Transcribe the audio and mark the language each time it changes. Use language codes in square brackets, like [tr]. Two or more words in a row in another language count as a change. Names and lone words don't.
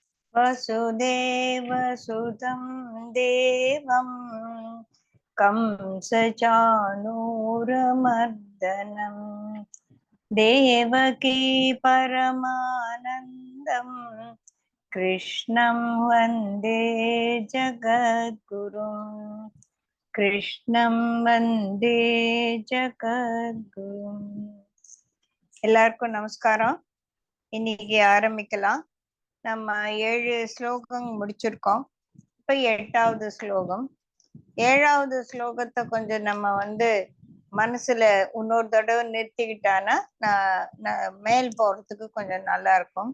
[sa] वसुदेवसुतं देवं कंसचाणूरमर्दनं देवकी परमानन्दं कृष्णं वन्दे जगद्गुरुं कृष्णं वन्दे जगद्गुरुं। [ta] எல்லாருக்கும் நமஸ்காரம். இன்னைக்கு ஆரம்பிக்கலாம். நம்ம 7 ஸ்லோகம் முடிச்சிருக்கோம். இப்ப 8வது ஸ்லோகம். 7வது ஸ்லோகத்தை கொஞ்சம் நம்ம மனசுல இன்னொரு தடவை நிறுத்திக்கிட்டானா மேல் போறதுக்கு கொஞ்சம் நல்லா இருக்கும்.